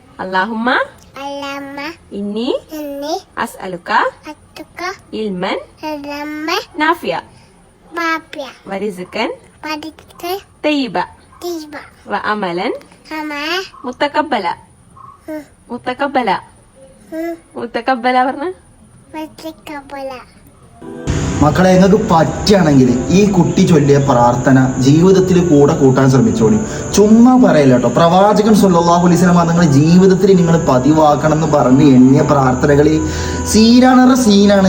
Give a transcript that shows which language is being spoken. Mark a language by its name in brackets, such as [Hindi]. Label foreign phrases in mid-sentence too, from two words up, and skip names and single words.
[Arabic] اللهم إني أسألك علما نافعا ورزقا طيبا وعملا متقبلا പറഞ്ഞ [Malayalam] മക്കളെ, നിങ്ങൾക്ക് പറ്റുകയാണെങ്കിൽ ഈ കുട്ടി ചൊല്ലിയ പ്രാർത്ഥന ജീവിതത്തിൽ കൂടെ കൂട്ടാൻ ശ്രമിച്ചോളി. ചുമ്മാ പറയല്ല കേട്ടോ. പ്രവാചകൻ [Arabic] صلى الله عليه وسلم [Malayalam] നിങ്ങളുടെ ജീവിതത്തിൽ നിങ്ങൾ പതിവാക്കണം എന്ന് പറഞ്ഞ് എണ്ണിയ പ്രാർത്ഥനകൾ സീനാണ്.